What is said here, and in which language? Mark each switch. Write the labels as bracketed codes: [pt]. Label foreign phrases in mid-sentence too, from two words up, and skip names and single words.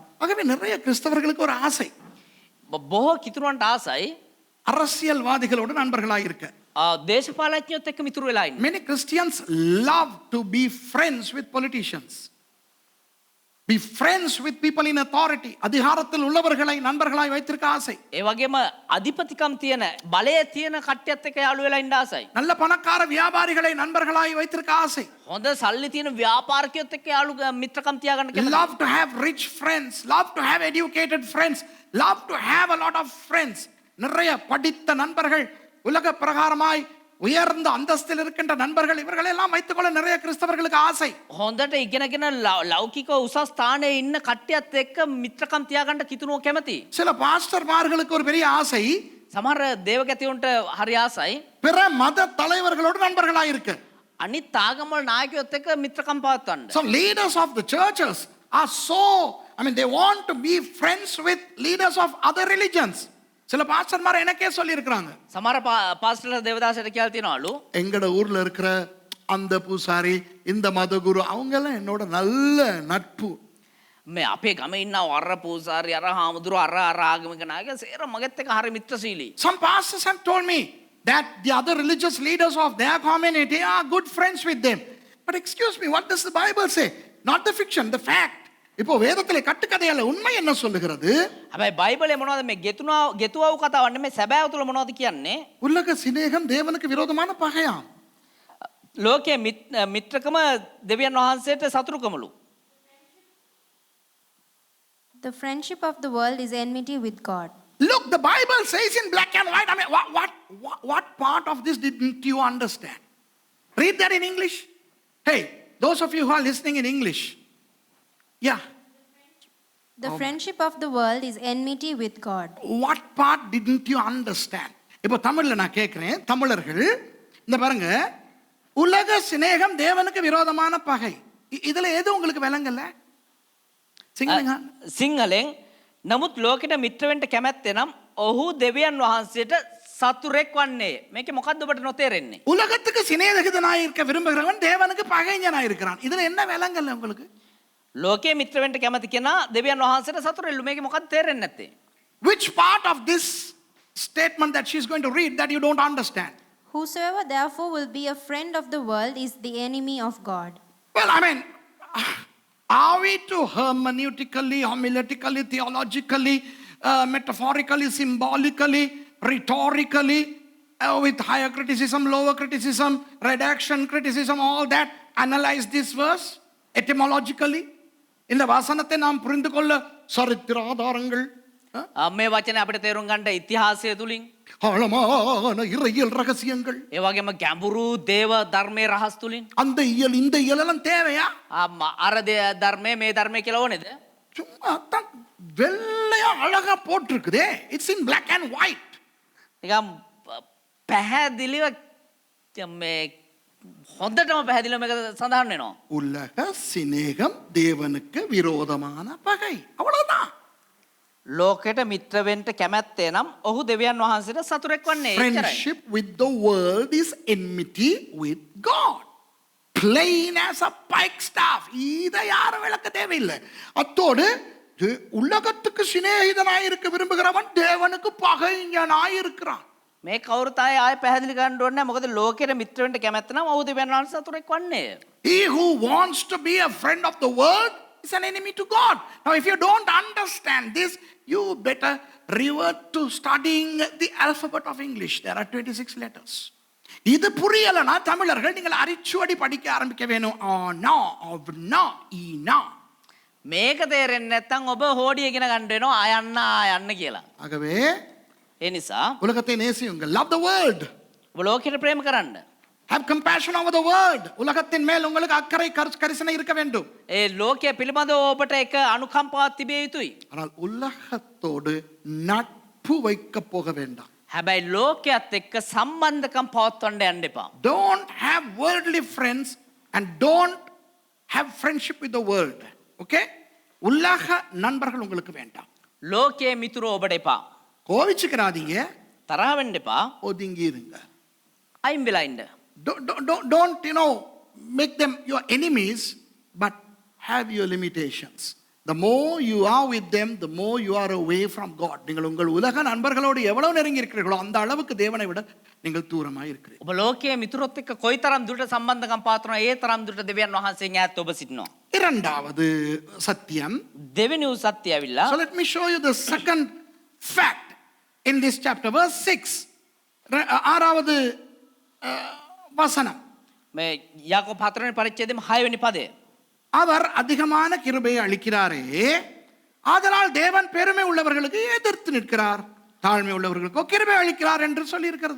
[ta] ஆகவே நிறைய கிறிஸ்தவர்களுக்கு ஒரு ஆசை, [si] බොහෝ කිතුරුවන්ට ආසයි [ta] அரசியல்வாதிகளோடு நண்பர்களாய் இருக்க. [si] දේශපාලඥයොත් එක්ක මිතුරු වෙලා ඉන්න. [en] Many Christians love to be friends with politicians. be friends with people in authority. [ta] அதிகாரத்தில் உள்ளவர்களை நண்பர்களாய் வைத்திருக்க ஆசை. [si] ඒ වගේම අධිපතිකම් තියෙන බලය තියෙන කට්ටියත් එක්ක යාළු වෙලා ඉන්න ආසයි. [ta] நல்ல பணக்கார வியாபாரிகளை நண்பர்களாய் வைத்திருக்க ஆசை. [si] හොඳ සල්ලි තියෙන ව්‍යාපාරිකයොත් එක්ක යාළු මිත්‍රකම් තියාගන්න කැමතියි. [en] Love to have rich friends, love to have educated friends, love to have a lot of friends. [ta] நிறைய படித்த நண்பர்கள், உலக பிரகாரமாய் உயர்ந்த அந்தஸ்தில் இருக்கின்ற நண்பர்கள், இவர்களை எல்லாம் வைத்துக்கொள்ள நிறைய கிறிஸ்தவர்களுக்கு ஆசை. [si] හොඳට ඉගෙනගෙන ලෞකික උසස් ස්ථානයේ ඉන්න කට්ටියත් එක්ක මිත්‍රකම් තියාගන්න කිතුණුව කැමතියි. [ta] சில பாஸ்டர்மார்களுக்கு ஒரு பெரிய ஆசை, [si] සමහර දේවගැතියොන්ට හරි ආසයි [ta] பிற மத தலைவர்களோடு நண்பர்களாய் இருக்க. [si] අනිත් ආගම්වල නායකයොත් එක්ක මිත්‍රකම් පවත්වන්න. [en] So leaders of the churches are so, they want to be friends with leaders of other religions. [ta] சில பாஸ்டர்மார் எனக்கே சொல்லி இருக்கிறாங்க, [si] සමහර පාස්ටර්ලා දේවදාසයට කියලා තියනවලු [ta] எங்கட ஊர்ல இருக்கிற அந்த பூசாரி, இந்த மத குரு, அவங்க எல்லாம் என்னோட நல்ல நட்பு. [si] මේ අපේ ගමේ ඉන්න අර පූසාරි අර හාමුදුරුවෝ අර ආගමික නායකයා සේර මගෙත් එක්ක හරි මිත්‍රශීලී. [en] Some pastors have told me that the other religious leaders of their community are good friends with them. But excuse me, what does the Bible say? Not the fiction, the fact. [ta] இப்போ வேதத்திலே கட்டுக்கதையால உண்மை என்ன சொல்லுகிறது? [si] හැබැයි බයිබලේ මොනවද මේ ගෙතුවව කතාවක් නෙමෙයි සැබෑව තුල මොනවද කියන්නේ? [ta] உலக சிநேகம் தேவனுக்கு விரோதமான பகையாம். [si] ලෝකයේ මිත්‍රකම දෙවියන් වහන්සේට සතුරුකමලු. [en] The friendship of the world is enmity with God. Look, the Bible says in black and white. What part of this didn't you understand? Read that in English. Hey, those of you who are listening in English. Yeah. The friendship of the world is enmity with God. What part didn't you understand? [ta] இப்போ தமிழ்ல நான் கேட்கிறேன், தமிழர்கள் இந்த பாருங்க, உலக சிநேகம் தேவனுக்கு விரோதமான பகை. இதுல எது உங்களுக்கு விளங்கல? [si] සිංහලෙන් නමුත් ලෝකෙට මිත්‍ර වෙන්න කැමැත්තේ නම් ඔහු දෙවියන් වහන්සේට සතුරෙක් වන්නේ. මේකේ මොකද්ද ඔබට නොතේරෙන්නේ? [ta] உலகத்துக்கு சிநேகிதனாய் இருக்க விரும்புகிறவன் தேவனுக்கு பகைஞனாய் இருக்கிறான். இதுல என்ன விளங்கல உங்களுக்கு? [si] ලෝකයේ මිත්‍ර වෙන්න කැමති කෙනා දෙවියන් වහන්සේට සතුරෙල්ලු. මේකේ මොකද්ද තේරෙන්නේ නැත්තේ? [en] Which part of this statement that she's going to read that you don't understand? Whosoever therefore will be a friend of the world is the enemy of God. Well, are we to hermeneutically, homiletically, theologically, metaphorically, symbolically, rhetorically, with higher criticism, lower criticism, redaction criticism, all that, analyze this verse etymologically? [ta] இந்த வசனத்தை நாம் புரிந்து கொள்ள சரித்திர ஆதாரங்கள், [si] මේ වචනේ අපිට තේරුම් ගන්න ඉතිහාසය තුලින්, [ta] ஆழமான இறையியல் ரகசியங்கள், [si] ඒ වගේම ගැඹුරු දේව ධර්මයේ රහස් තුලින්, [ta] அந்த இயல் இந்த இயலெல்லாம் தேவையா? [si] අර ධර්මයේ මේ ධර්මයේ කියලා ඕනේද? [ta] சும்மா தான் வெள்ளையா அழகா போட்டிருக்குதே. [en] it's in black and white. [si] නිකම් පැහැදිලිව මේ හොඳටම පැහැදිලිව මේක සඳහන් වෙනවා. [ta] உலக சிநேகம் தேவனுக்கு விரோதமான பகை. அவ்வளவுதான். [si] ලෝකෙට මිත්‍ර වෙන්න කැමැත්තේ නම් ඔහු දෙවියන් වහන්සේට සතුරෙක් වන්නේ. [en] Friendship with the world is enmity with God. Plain as a pike staff. [ta] இதை யாரும் விளக்க தேவையில்லை. அத்தோடு உலகத்துக்கு சிநேகிதனாய் இருக்க விரும்புகிறவன் தேவனுக்கு பகைஞனாய் இருக்கிறான். [si] මේ කවුරුත් ආයෙ පැහැදිලි කරන්න ඕනේ නැහැ. මොකද ලෝකෙට මිත්‍ර වෙන්න කැමැත්ත නම් ඔහු දෙවියන් වහන්සේ සතුරෙක් වන්නේ. [en] He who wants to be a friend of the world is an enemy to God. Now if you don't understand this, you better revert to studying the alphabet of English. There are 26 letters. [ta] இது புரியலனா தமிழர்கள் நீங்கள் அரிச்சுவடி படிக்க ஆரம்பிக்க வேணும். ஆனா அவனா ஈனா. [si] මේක තේරෙන්නේ නැත්නම් ඔබ හෝඩිය ඉගෙන ගන්න වෙනවා ආයන්න කියලා. [ta] ஆகவே [si] ඒ නිසා [ta] உலகத்தை நேசியுங்கள். [en] Love the world. [si] ඔබ ලෝකෙට ප්‍රේම කරන්න. [en] Have compassion over the world. [ta] உலகத்தின் மேல் உங்களுக்கு அக்கறை கரிசனை இருக்க வேண்டும். [si] ඒ ලෝකයේ පිළිබඳව ඔබට එක අනුකම්පාවක් තිබිය යුතුයි. [ta] ஆனால் உலகத்தோடு நட்பு வைக்க போக வேண்டாம். [si] හැබැයි ලෝකයේත් එක්ක සම්බන්ධකම් පවත්වන්න යන්න එපා. [en] Don't have worldly friends and don't have friendship with the world. [ta] Okay? உலக நண்பர்கள் உங்களுக்கு வேண்டாம். [si] ලෝකයේ මිතුරෝ ඔබට එපා. [ta] கோவிச்சுக்கிறாதீங்க, [si] තරහ වෙන්න එපා. [ta] ஒதுங்கி இருங்க. [si] අයින් වෙලා ඉන්න. [en] Don't make them your enemies, but have your limitations. the more you are with them, the more you are away from God. [ta] நீங்கள் உங்கள் உலக நண்பர்களோடு எவ்வளவு நெருங்கி இருக்கிறீர்களோ அந்த அளவுக்கு தேவனை விட நீங்கள் தூரமாக இருக்கிறீர்கள். [si] ඔබ ලෝකයේ මිතුරොත් එක්ක කොයිතරම් දුරට සම්බන්ධකම් පාත්‍රනවා ඒ තරම් දුරට දෙවියන් වහන්සේගෙන් ඈත් ඔබ සිටිනවා. [ta] இரண்டாவது சத்தியம். [si] දෙවෙනි වූ සත්‍ය ඇවිල්ලා [en] So let me show you the second fact in this chapter, verse 6. [ta] ஆறாவது வசனம். [si] මේ යාකෝබ 4 වෙනි පරිච්ඡේදයේ 6 වෙනි පදය. [ta] அவர் அதிகமான கிருபையை அளிக்கிறாரே, ஆதலால் தேவன் பெருமை உள்ளவர்களுக்கு எதிர்த்து நிற்கிறார், தாழ்மை உள்ளவர்களுக்கோ கிருபை அளிக்கிறார் என்று சொல்லி இருக்கிறது.